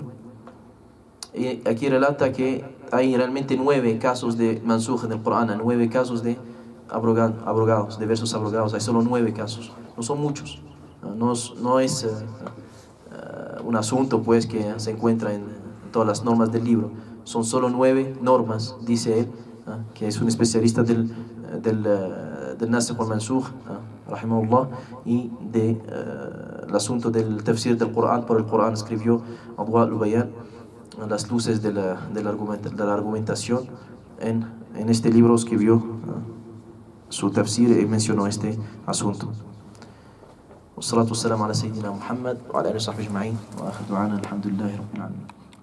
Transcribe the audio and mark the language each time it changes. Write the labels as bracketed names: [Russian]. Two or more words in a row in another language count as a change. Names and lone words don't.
[Spanish] Y aquí relata que hay realmente 9 casos de mansukh en el Corán, 9 casos de abrogados, de versos abrogados. Hay solo 9 casos, no son muchos, no es un asunto pues que se encuentra en todas las normas del libro. Son solo 9 normas, dice él, que es un especialista del [Arabic] الناسخ والمنسوخ, [Spanish] rahimahullah, y el asunto del tafsir del Corán. Por el Corán escribió Adwa al-Bayan, las luces de la argumentación. En este libro escribió su tafsir y mencionó este asunto. [Arabic] والصلاة والسلام على سيدنا محمد وعلى آله وصحبه أجمعين، وآخر دعوانا الحمد لله رب العالمين.